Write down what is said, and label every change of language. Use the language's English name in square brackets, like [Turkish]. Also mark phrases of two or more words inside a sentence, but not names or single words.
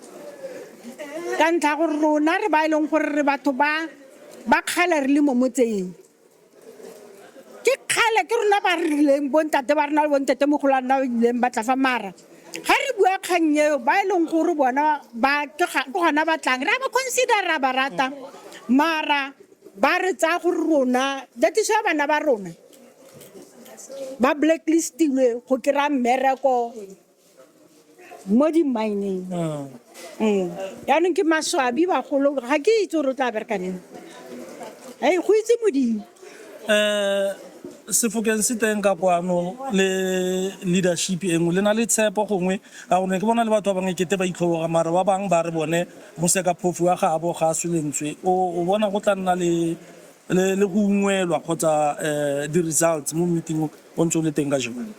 [Tswana] ka ntlha gore rona re ba e leng gore re batho ba kgale re le mo motseng ke kgale ke rona ba rileng bontate ba rena le bontate mogolo a nna ba ileng ba tla fa mara ga re bua kgang eo ba e leng gore bona ke gona batlang re a ba considera ba rata mara ba re tsaya gore rona [English] that is why [Tswana] bana ba rona ba blacklistilwe go kry-a mmereko mo di-mining yaanong ke maswabi bagolo ga ke itse gore o tla berekaneng go itse modimo Sefokeng se teng ka kwano le leadership e nngwe le na le tshepo gongwe ka gone ke bona le batho ba bangwe kete ba itlhoboga mara ba bangwe ba re bone mosekaphofu wa gaabo ga a swelentswe o bona go tla nna le go ungwelwa kgotsa di-results mo meeting o ntse o le teng ka jone